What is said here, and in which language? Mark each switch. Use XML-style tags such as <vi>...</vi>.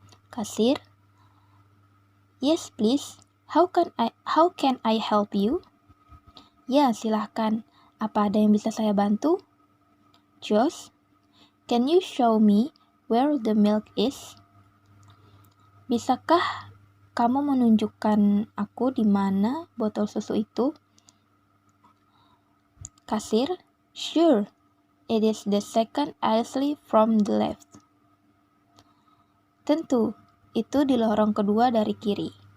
<en>Kasir, yes please, how can I help you?</en> <id>Ya, silahkan, apa ada yang bisa saya bantu?</id> <en>Josh, can you show me where the milk is?</en> <id>Bisakah kamu menunjukkan aku di mana botol susu itu?</id> <en>Kasir, sure, it is the second aisle from the left.</en> <id>Tentu, itu di lorong kedua dari kiri.</id>